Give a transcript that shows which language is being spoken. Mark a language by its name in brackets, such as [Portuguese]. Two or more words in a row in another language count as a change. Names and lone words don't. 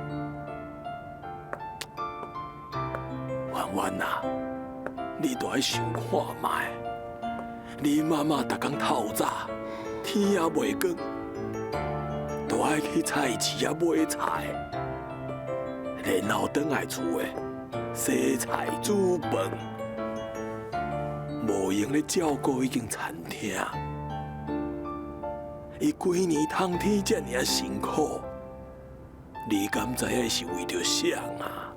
[Min Nan Chinese] 婉婉啊，你都爱想看卖，你妈妈逐工透早，天也未光，都爱去菜市啊买菜，然后返来厝诶洗菜煮饭，无用咧照顾迄间餐厅。伊规年通天遮尔辛苦，你敢知影是为着啥啊？